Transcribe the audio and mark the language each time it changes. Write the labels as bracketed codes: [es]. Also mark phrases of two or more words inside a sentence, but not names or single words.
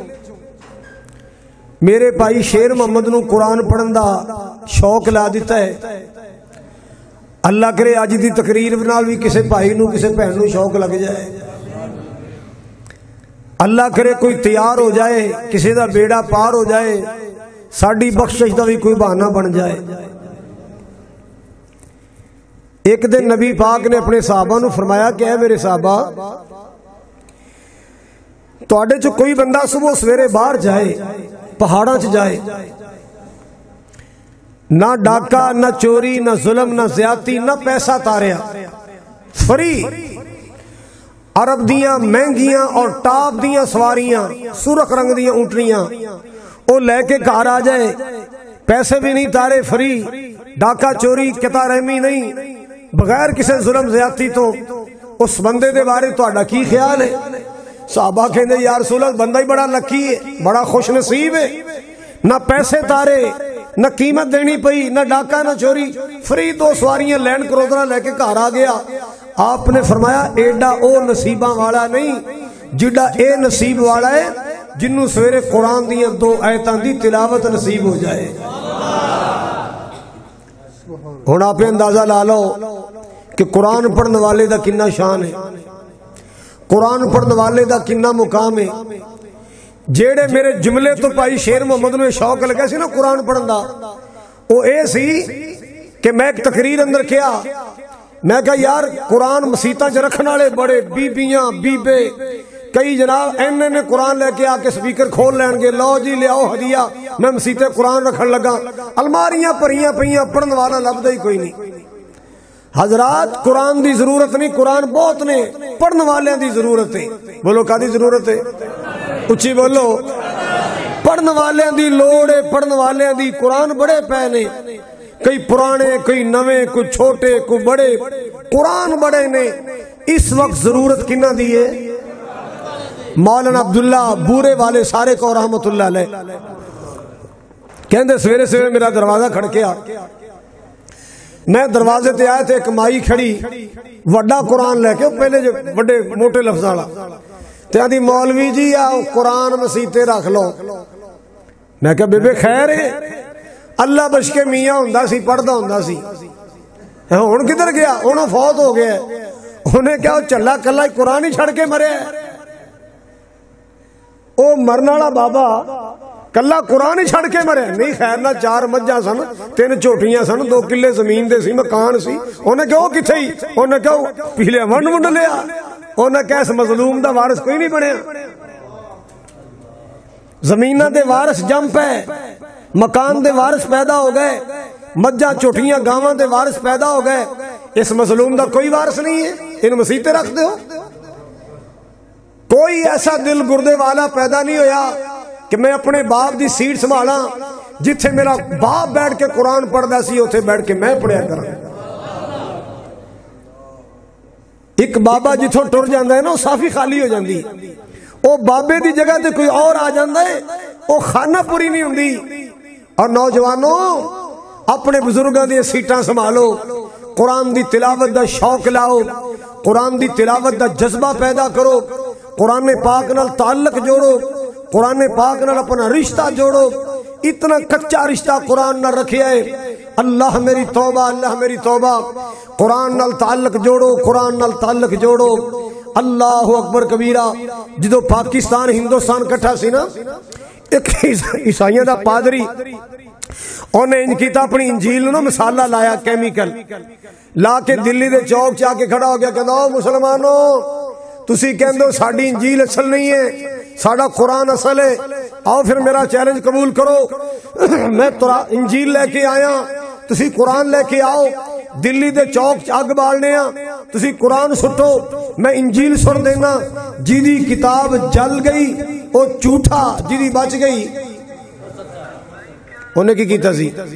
[pa] میرے بھائی شیر محمد نو قرآن پڑھن دا شوق لا دیتا ہے، اللہ کرے اج دی تقریر نال بھی کسی بھائی نو کسی بہن نو شوق لگ جائے، اللہ کرے کوئی تیار ہو جائے، کسی دا بیڑا پار ہو جائے، ساڈی بخشش دا بھی کوئی بہانہ بن جائے۔ ایک دن نبی پاک نے اپنے صحابہ نو فرمایا کہ اے میرے صحابہ، تواڈے چ کوئی بندہ صبح سویرے باہر جائے، پہاڑاں چ جائے، نہ ڈاکہ، نہ چوری، نہ ظلم، نہ زیادتی، نہ پیسہ تاریا، فری عرب دیاں مہنگیاں اور ٹاپ دیاں سواریاں، سرخ رنگ دیاں اونٹنیاں وہ لے کے گھر آ جائے، پیسے بھی نہیں تارے، فری، ڈاکہ چوری قطع رحمی نہیں، بغیر کسی ظلم زیادتی تو اس بندے دے بارے تہاڈا کی خیال ہے؟ صحابہ کہندے [ar] یا رسول اللہ [pa] بندہ ہی بڑا لکی ہے، بڑا خوش نصیب ہے، نہ پیسے تارے، نہ قیمت دینی پئی، نہ ڈاکہ نہ چوری، فری 2 سواریاں لینڈ کروزر لے کے گھر آ گیا۔ آپ نے فرمایا ایڈا او نصیباں والا نہیں جڈا اے نصیب والا ہے جنوں سویرے قرآن دیاں 2 آیتاں دی تلاوت نصیب ہو جائے۔ ہن آپ اندازہ لا لو کہ قرآن پڑھنے والے دا کنا شان ہے، قرآن پڑھنے والے دا کنا مقام ہے۔ جیڑے میرے جملے تو پائی شیر محمد نے شوق لگا سی نا قرآن پڑھن دا، وہ اے سی کہ میں ایک تقریر اندر کیا، میں کہا یار قرآن مسیتاں چ رکھن والے بڑے بیبیاں بیبے کئی جناب نے قرآن لے کے آ کے سپیکر کھول لین گے، لو جی لیاؤ ہدیہ، میں مسیتے قرآن رکھن لگا، الماریاں پریاں پئیاں، پڑھن والا لبدا ہی کوئی نہیں۔ حضرات قرآن دی ضرورت نہیں، قرآن بہت نے، پڑھن والے دی ضرورت ہے۔ بولو کا دی ضرورت ہے؟ اچھی بولو، پڑھن والے دی لوڑ ہے، پڑھن والے دی قرآن بڑے پے نے، کئی پرانے کئی نویں، کوئی چھوٹے کوئی بڑے، قرآن بڑے نے۔ اس وقت ضرورت کنہ دی ہے؟ مولانا عبداللہ بورے والے سارے کو [ar] رحمت اللہ علیہ [pa] کہندے سویرے سویرے میرا دروازہ کھڑکیا، میں دروازے تے آئے تھے، ایک مائی کھڑی وڈا قرآن لے کے، پہلے جو بڑے موٹے لفظ والا، تے آندی مولوی جی آؤ قرآن مسیتے رکھ لو۔ میں کہا بے خیر ہے، اللہ بشکے میاں ہوندا سی، پڑھدا ہوندا سی، ہن کدھر گیا؟ انہوں فوت ہو گیا، انہیں کیا چلا کلا قرآن ہی چھڑ کے مریا ہے؟ او مرن والا بابا کلا قرآن ہی چھڑ کے مرے؟ نہیں، خیر نہ 4 مجھاں سن، 3 جھوٹیاں سن، 2 کلے زمین دے سی، مکان سی، انہیں کہا کتھے ہی؟ انہیں کہا پیلیا ونڈ لیا، انہیں کہا اس مظلوم دا وارث کوئی نہیں بنیا۔ زمینہ دے وارث جم پے، مکان دے وارث پیدا ہو گئے، مجھاں چوٹیاں گاواں دے وارث پیدا ہو گئے، اس مظلوم دا کوئی وارث نہیں ہے، ان مسیتے رکھ دے ہو۔ کوئی ایسا دل گردے والا پیدا نہیں ہویا کہ میں اپنے باپ دی سیٹ سنبھالا، جتھے میرا باپ بیٹھ کے قرآن پڑھدا سی اوتھے بیٹھ کے میں پڑھیا کراں۔ ایک بابا جتھوں ٹر جاندا ہے نا، صافی خالی ہو جاندی، او بابے دی جگہ تے کوئی اور آ جاندا ہے، او خانہ پوری نہیں ہوندی۔ اور نوجوانوں اپنے بزرگاں دی سیٹاں سنبھالو، قرآن دی تلاوت دا شوق لاؤ، قرآن دی تلاوت دا جذبہ پیدا کرو، قرآن پاک نال تعلق جوڑو، قرآن پاک نال اپنا رشتہ جوڑو۔ اتنا کچا رشتہ قرآن نال رکھیا ہے، اللہ میری توبہ، اللہ میری توبہ۔ قرآن نال تعلق جوڑو، قرآن نال تعلق جوڑو۔ [ar] اللہ اکبر کبیرہ۔ [pa] جدو پاکستان ہندوستان کٹھا سی نا، ایک عیسائیوں دا پادری انہیں ان کیتا اپنی انجیل نو مسالہ لایا، کیمیکل لا کے دلی دے چوک چاہ کے کھڑا ہو گیا، کہتا او مسلمانوں تسی کہندے ہو ساڈی انجیل اصل نہیں ہے، ساڈا قرآن اصل ہے، آؤ پھر میرا چیلنج قبول کرو، میں انجیل لے کے آیا، تسی قرآن لے کے آؤ، دلی دے چوک اگ بالنے ہاں، تسی قرآن سٹو، میں انجیل سٹ دینا۔ جیدی کتاب جل گئی او جھوٹا، جیدی بچ گئی انہیں کی کیتا سی؟